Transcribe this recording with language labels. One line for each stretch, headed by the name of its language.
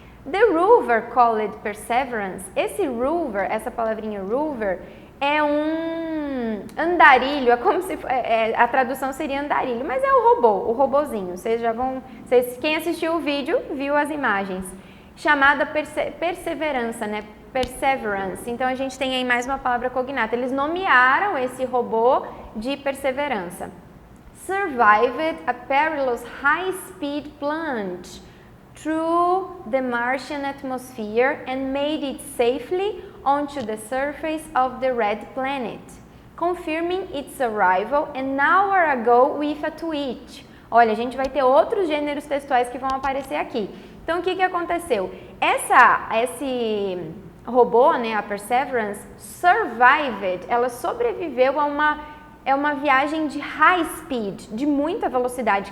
English: The rover called Perseverance,
Portuguese: esse rover, essa palavrinha rover, é um andarilho, é como se a tradução seria andarilho, mas é o robozinho. Quem assistiu o vídeo viu as imagens. Chamada perseverança, né? Perseverance. Então a gente tem aí mais uma palavra cognata. Eles nomearam esse robô de perseverança.
English: Survived a perilous high-speed plunge through the Martian atmosphere and made it safely onto the surface of the red planet, confirming its arrival an hour ago with a tweet.
Portuguese: Olha, a gente vai ter outros gêneros textuais que vão aparecer aqui. Então, o que aconteceu? Esse robô, né, a Perseverance, survived, ela sobreviveu a uma viagem de high speed, de muita velocidade.